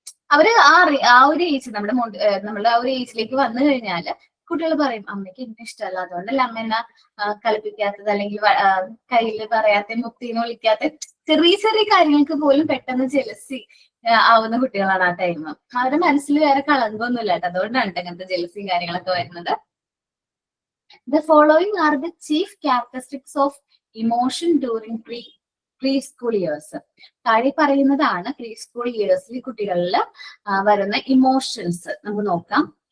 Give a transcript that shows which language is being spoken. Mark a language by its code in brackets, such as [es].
[ml] അവര് ആ ഒരു ഏജ് നമ്മുടെ ആ ഒരു ഏജിലേക്ക് വന്നു കഴിഞ്ഞാല് കുട്ടികൾ പറയും അമ്മയ്ക്ക് എന്നെ ഇഷ്ടമല്ല, അതുകൊണ്ടല്ല അമ്മ എന്നെ കളിപ്പിക്കാത്തത്, അല്ലെങ്കിൽ കയ്യിൽ പറയാത്ത, മുക്തിന്ന് വിളിക്കാത്ത ചെറിയ ചെറിയ കാര്യങ്ങൾക്ക് പോലും പെട്ടെന്ന് ജലസി ആവുന്ന കുട്ടികളാണ് ആ ടൈം. അവരുടെ മനസ്സിൽ വേറെ കളങ്കൊന്നുമില്ല കേട്ടോ, അതുകൊണ്ടാണ് അങ്ങനത്തെ ജലസിയും കാര്യങ്ങളൊക്കെ വരുന്നത്. [en] The following are the chief characteristics of emotion during pre-school years. [ml] താഴെ പറയുന്നതാണ് പ്രീ സ്കൂൾ ഇയേഴ്സിൽ കുട്ടികളിൽ വരുന്ന ഇമോഷൻസ്. നമുക്ക് നോക്കാം.